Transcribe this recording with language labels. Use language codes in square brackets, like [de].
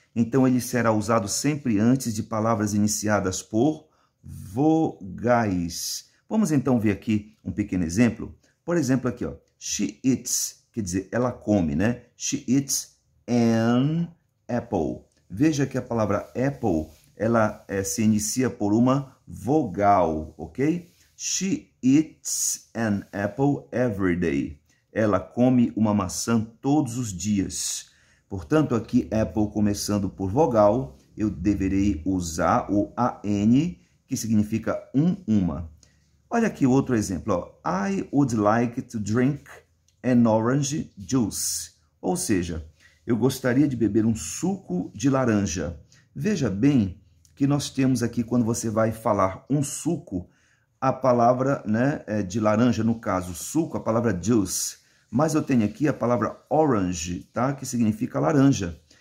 [pt] Então, ele será usado sempre antes de palavras iniciadas por vogais. Vamos então ver aqui um pequeno exemplo. Por exemplo, aqui, ó, she eats, quer dizer, ela come, né? [en] She eats an apple. [pt] Veja que a palavra apple, ela se inicia por uma vogal, ok? [en] She eats an apple every day. [pt] Ela come uma maçã todos os dias. Portanto, aqui, apple começando por vogal, eu deverei usar o an, que significa uma. Olha aqui outro exemplo, ó. [en] I would like to drink an orange juice. [pt] Ou seja, eu gostaria de beber um suco de laranja. Veja bem que nós temos aqui, quando você vai falar um suco, a palavra, né, de laranja, no caso, suco, a palavra juice. Mas eu tenho aqui a palavra orange, tá? Que significa laranja.